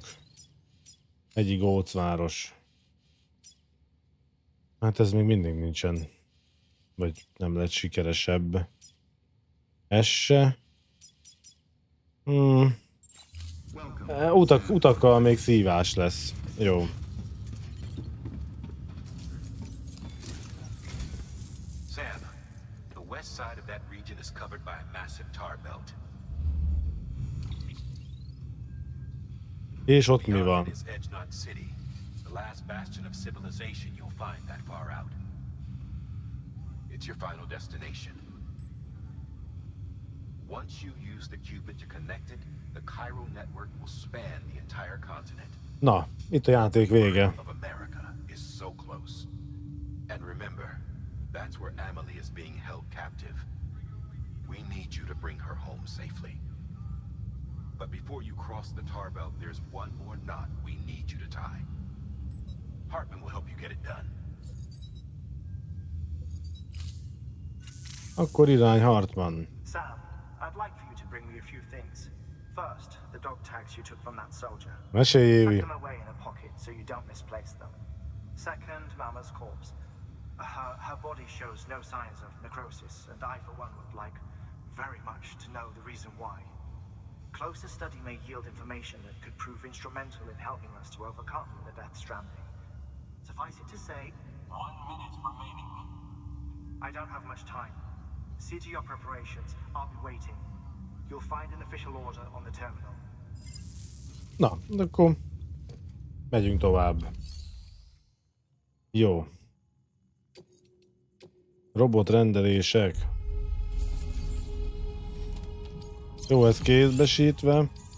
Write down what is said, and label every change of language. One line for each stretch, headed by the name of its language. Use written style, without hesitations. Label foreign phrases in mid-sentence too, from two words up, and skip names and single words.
Hungarian: Egyik gócváros. Hát ez még mindig nincsen. Vagy nem lett sikeresebb. Ez se. Utakkal még szívás lesz. Jó.
English: Sam, the west side of that region is covered by a massive tar belt.
Hungarian: És ott mi van?
English: The last bastion of civilization you'll find that far out. It's your final destination. Once you use the qubit to connect it, the chiral network will span the entire continent.
Hungarian: Na, itt a játék vége.
English: Of America is so close. And remember, that's where Amelie is being held captive. We need you to bring her home safely. But before you cross the tar belt, there's one more knot we need you to tie. Hartman will help you get it done.
Hungarian: Akkor irány Hartman.
English: Sam, I'd like for you to bring me a few things. First, the dog tags you took from that soldier.
Hungarian: Mesélj, Évi.
English: Tuck them away in a pocket so you don't misplace them. Second, Mama's corpse. Her body shows no signs of necrosis, and I, for one, would like very much to know the reason why. Closer study may yield information that could prove instrumental in helping us to overcome the death stranding. Suffice it to say, 1 minute remaining. I don't have much time. See to your preparations. I'll be waiting. You'll find an official order on the terminal.
Hungarian: Na, akkor megyünk tovább. Jó. Robotrendelések. Jó, ez kézbesítve.